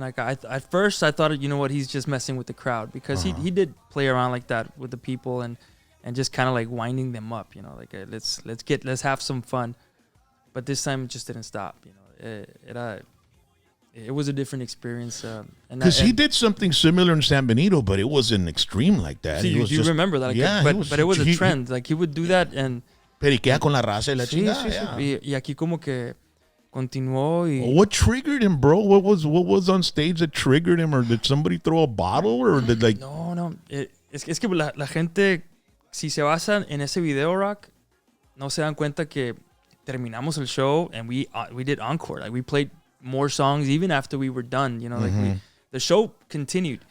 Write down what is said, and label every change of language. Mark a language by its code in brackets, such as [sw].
[en] Like at first, I thought, you know what, he's just messing with the crowd, because he did play around like that with the people and just kind of like winding them up, you know, like let's have some fun. But this time it just didn't stop, you know. It was a different experience. Because he did something similar in San Benito, but it wasn't extreme like that. See, you remember that? Like, yeah, but it was a trend. Like he would do that and. [es] Periquea con la raza y la chingada. Sí. Y aquí como que continuó. [en] What triggered him, bro? What was on stage that triggered him? Or did somebody throw a bottle? Or did like... [es] No. Es que la gente, si se basan en ese video, Rock, no se dan cuenta que terminamos el show [en] and we did encore. Like we played more songs even after we were done, you know, like the show continued.